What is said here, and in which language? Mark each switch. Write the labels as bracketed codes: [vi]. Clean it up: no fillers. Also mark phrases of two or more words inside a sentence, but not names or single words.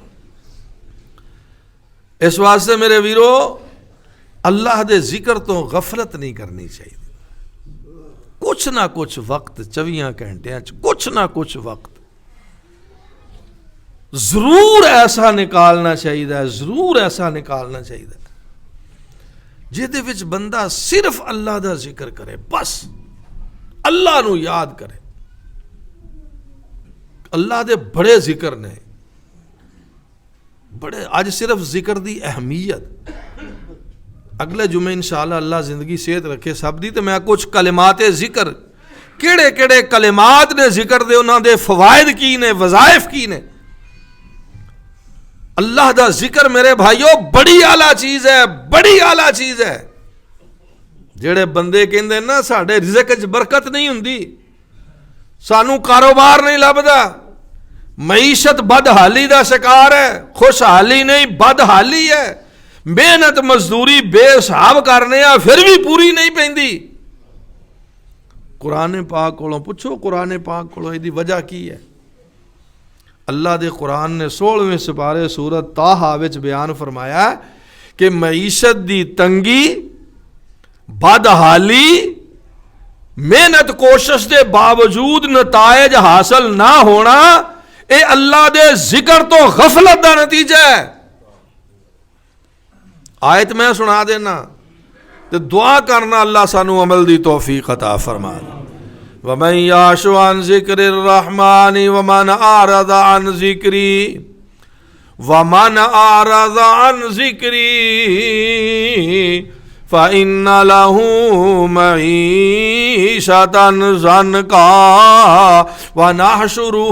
[pa] اس واسطے میرے ویرو اللہ دے ذکر تو غفلت نہیں کرنی چاہیے، کچھ نہ کچھ وقت 24 گھنٹے کچھ نہ کچھ وقت ضرور ایسا نکالنا چاہیے، ضرور ایسا نکالنا چاہیے جہدے وچ بندہ صرف اللہ دا ذکر کرے، بس اللہ نو یاد کرے۔ اللہ دے بڑے ذکر نے، بڑے، اج صرف ذکر دی اہمیت، اگلے جمعے [ar] انشاءاللہ [pa] اللہ زندگی صحت رکھے سب دی تو میں کچھ کلمات ذکر، کیڑے کیڑے کلمات نے ذکر دے، انہاں دے فوائد کی نے، وظائف کی نے۔ اللہ دا ذکر میرے بھائیو بڑی اعلیٰ چیز ہے، بڑی اعلیٰ چیز ہے۔ جڑے بندے کہندے نا ساڈے رزق وچ برکت نہیں ہوندی، سانوں کاروبار نہیں لبدا، معیشت بدحالی دا شکار ہے، خوشحالی نہیں بدحالی ہے، محنت مزدوری بے حساب کرنے آ پھر بھی پوری نہیں پیندی۔ قرآن پاک کولوں پوچھو، قرآن پاک کولوں دی وجہ کی ہے؟ اللہ دے قرآن نے 16ویں سپارے سورت طٰہٰ وچ بیان فرمایا کہ معیشت دی تنگی، بدحالی، محنت کوشش دے باوجود نتائج حاصل نہ ہونا، اے اللہ دے ذکر تو غفلت دا نتیجہ ہے۔ آیت میں سنا دینا تے دعا کرنا اللہ سانو عمل دی توفیق عطا فرما۔ [ar] وَمَنْ يَعْشُ عَنْ ذِكْرِ الرَّحْمَنِ وَمَنْ أَعْرَضَ عَنْ ذِكْرِي وَمَنْ أَعْرَضَ عَنْ ذِكْرِي فَإِنَّ لَهُ مَعِيشَةً ضَنْكًا وَنَحْشُرُهُ